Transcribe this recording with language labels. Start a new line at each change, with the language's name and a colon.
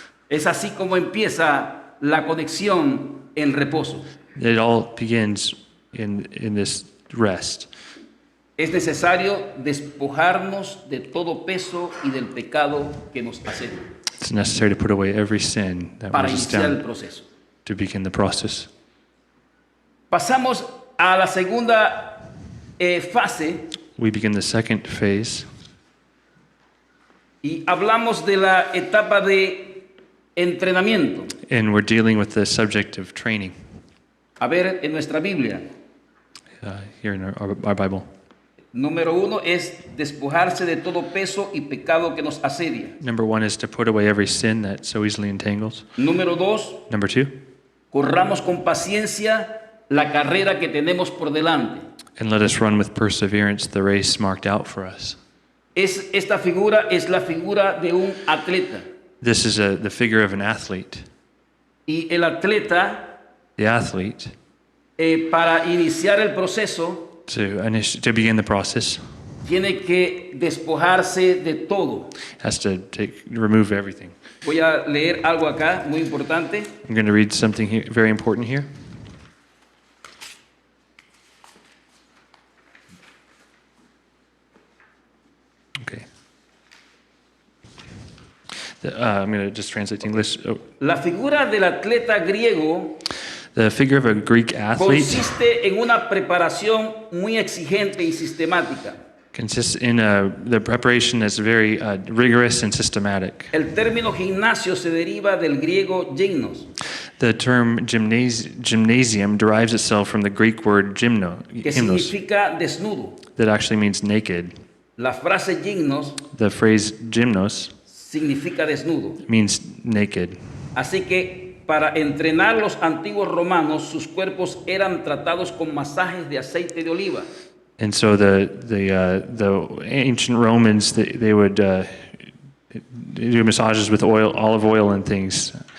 Spanish: Es así como empieza la conexión en reposo.
English: It all begins in this rest.
Spanish: Es necesario despojarnos de todo peso y del pecado que nos asedia
English: It's necessary to put away every sin that
Spanish: para
English: weighs us
Spanish: iniciar el
English: down
Spanish: proceso.
English: to begin the process.
Spanish: Pasamos a la segunda fase
English: We begin the second phase,
Spanish: y hablamos de la etapa de entrenamiento.
English: and we're dealing with the subject of training
Spanish: A ver, en nuestra Biblia,
English: here in our Bible.
Spanish: Número 1 es despojarse de todo peso y pecado que nos asedia.
English: Number 1 is to put away every sin that so easily entangles.
Spanish: Número 2,
English: Number 2,
Spanish: corramos con paciencia la carrera que tenemos por delante.
English: and let us run with perseverance the race marked out for us.
Spanish: Esta figura es la figura de un atleta.
English: This is the figure of an athlete.
Spanish: Y el atleta,
English: The athlete,
Spanish: para iniciar el proceso,
English: to begin the process,
Spanish: tiene que despojarse de todo.
English: has to remove everything.
Spanish: Voy a leer algo acá muy importante.
English: I'm going to read something here, very important here. Okay. I'm going to just translate to English. Oh,
Spanish: La figura del atleta griego
English: the figure of a Greek athlete
Spanish: consiste en una preparación muy exigente y sistemática.
English: consists in the preparation is very rigorous and systematic.
Spanish: El término gimnasio se deriva del griego gymnos,
English: The term gymnasium derives itself from the Greek word
Spanish: que
English: gymnos,
Spanish: significa desnudo.
English: that actually means naked.
Spanish: La frase gymnos
English: The phrase gymnos
Spanish: significa desnudo.
English: means naked.
Spanish: Así que para entrenar los antiguos romanos, sus cuerpos eran tratados con masajes de aceite de oliva.
English: And so the ancient Romans they would do massages with olive oil and things.